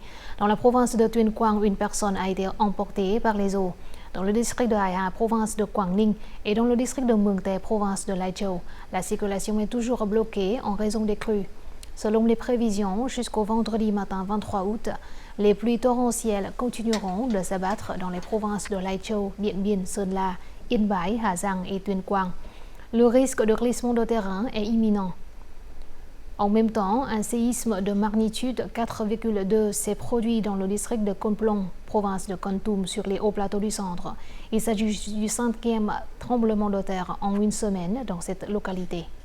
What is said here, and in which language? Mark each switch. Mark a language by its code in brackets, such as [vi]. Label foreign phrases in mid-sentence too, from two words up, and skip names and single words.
[fr] Dans la province de Tuyên Quang, une personne a été emportée par les eaux. Dans le district de Haiha, province de Quảng Ninh, et dans le district de Mường Tè, province de Lai Châu, la circulation est toujours bloquée en raison des crues. Selon les prévisions, jusqu'au vendredi matin 23 août, les pluies torrentielles continueront de s'abattre dans les provinces de Lai Châu, Điện Biên, Sơn La, Yên Bái, Hà Giang et Tuyên Quang. Le risque de glissement de terrain est imminent. En même temps, un séisme de magnitude 4,2 s'est produit dans le district de Konplong, province de Kontum, sur les hauts plateaux du centre. Il s'agit du 5e tremblement de terre en une semaine dans cette localité.